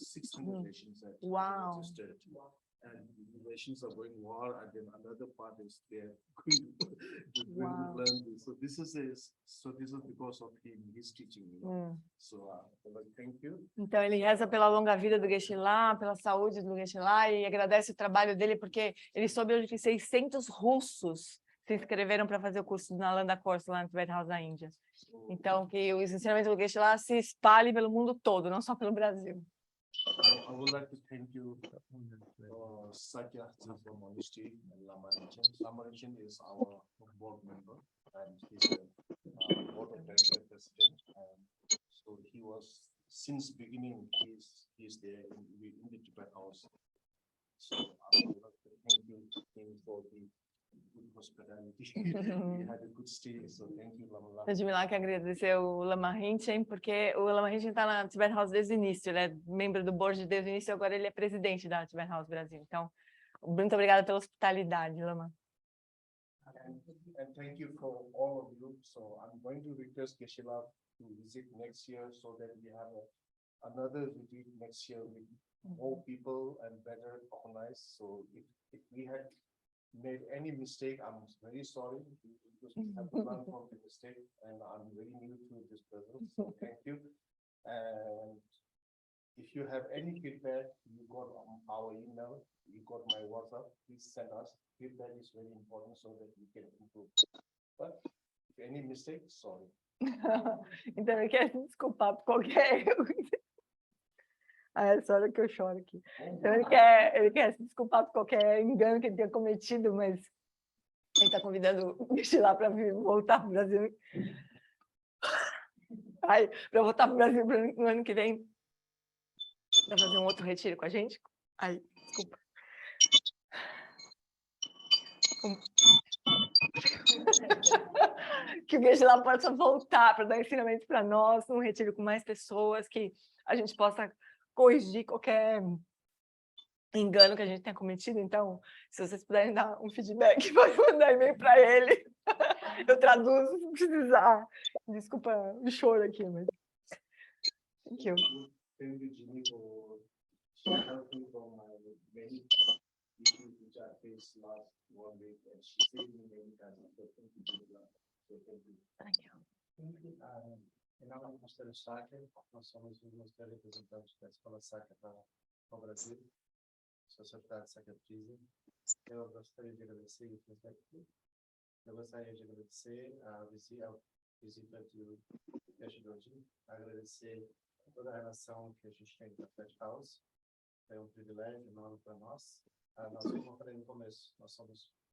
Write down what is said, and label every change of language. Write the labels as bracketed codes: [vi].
[en] There are 600 Russians that registered. And the Russians are going war, and then another part is they're going to learn this. So this is because of his teaching. So thank you. [pt] Então ele reza pela longa vida do Geshe lá, pela saúde do Geshe lá e agradece o trabalho dele porque ele soube hoje que 600 russos se inscreveram para fazer o curso na Nalanda Course lá no Tibet House da Índia. Então que os ensinamentos do Geshe lá se espalhem pelo mundo todo, não só pelo Brasil. [en] I would like to thank you, Sakya from Mosteiro and Lama Rinchen. Lama Rinchen is our board member, and he's a board of director president. And so he was since beginning. He's there in the Tibet House. So I would like to thank him for the good hospitality. He had a good stay, so thank you, Lama. [pt] Eu de lá que agradecer o Lama Rinchen, porque o Lama Rinchen está na Tibet House desde o início, ele é membro do board desde o início, agora ele é presidente da Tibet House Brasil. Então, muito obrigada pela hospitalidade, Lama. [en] And thank you for all of you. So I'm going to request Geshe to visit next year so that we have another retreat next year with more people and better organized. So if we had made any mistake, I'm very sorry because we have to learn from the mistake, and I'm very new to this business. So thank you. And if you have any feedback, you got our email, you got my WhatsApp. Please send us. Feedback is very important so that we can improve. But if any mistake, sorry. [pt] Então eu quero se desculpar por qualquer erro. Essa hora que eu choro aqui. Então ele quer se desculpar por qualquer engano que ele tenha cometido, mas ele está convidando o Geshe lá para voltar para o Brasil. Para voltar para o Brasil no ano que vem, para fazer um outro retiro com a gente. Desculpa. Que o Geshe lá possa voltar para dar ensinamentos para nós, num retiro com mais pessoas, que a gente possa corrigir qualquer engano que a gente tenha cometido. Então, se vocês puderem dar um feedback, pode mandar e-mail para ele. Eu traduzo se precisar. Desculpa o choro aqui, mas... [en] Thank you. Thank you, Jeanne, for helping from my many issues which I faced last 1 week, and she saved me many times. So thank you, Jeanne. So thank you. Thank you. [pt] Em nome do Mosteiro Sakya, nós somos o Mosteiro representante da Escola Sakya para o Brasil, Sociedade Sakya Três. Eu gostaria de agradecer o feedback. Eu gostaria de agradecer a visita do Geshe Dorji, agradecer toda a relação que a gente tem com a Tibet House. É um privilégio enorme para nós. Nós, como eu falei no começo, nós somos